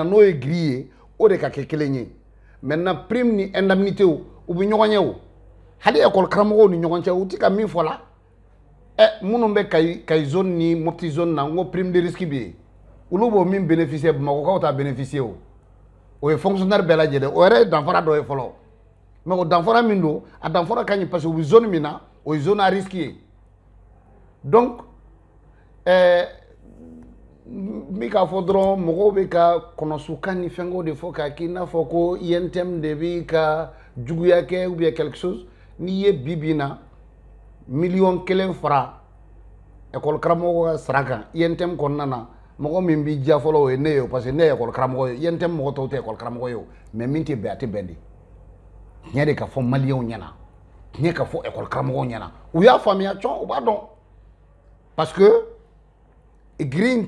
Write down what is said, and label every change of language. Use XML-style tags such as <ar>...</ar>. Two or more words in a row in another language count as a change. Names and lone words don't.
<bm>n'o ye giri ye o de ka kɛ kelen ye maintenant prime ni indemnité u bɛ ɲɔgɔn ye o hali école karamɔgɔw ni ɲɔgɔn cɛ u tɛ ka min fɔ la minnu bɛ Kayi zone ni Mopti zone na n ko</bm> <fr>prime de risque</fr> <bm>bɛ yen olu b'o min bénéficier Bamakɔkaw t'a bénéficier o ye fonctionnaire bɛɛ lajɛlen o yɛrɛ ye danfara dɔ ye fɔlɔ mais o danfara min don a danfara ka ɲi</bm> <fr>parce que</fr> <bm>u bɛ zone min na o ye</bm> <fr>zone à risque</fr> <bm>ye donc n k'a fɔ dɔrɔn mɔgɔw bɛ ka kɔnɔsukan ni fɛnkɛw de fɔ k'a k'i n'a fɔ ko INTM de bɛ ka juguya kɛ ou</bm> <fr>bien quelque chose</fr> <bm>n'i ye bi bi in na $1,000,000 fara école karamɔgɔ ka sara kan INTM kɔnɔna na mɔgɔ min b'i diya fɔlɔ o ye ne ye</bm> <fr>parce que</fr> <bm>ne ye école karamɔgɔ ye INTM mɔgɔ tɔw tɛ école karamɔgɔ ye o mais min tɛ bɛn a tɛ bɛn de tiɲɛ de ka fɔ maliyɛnw ɲɛna tiɲɛ ka fɔ école karamɔgɔw ɲɛna u y'a faamuya cɔn u b'a dɔn</bm> <fr>parce que</fr> <bm>giri in</bm>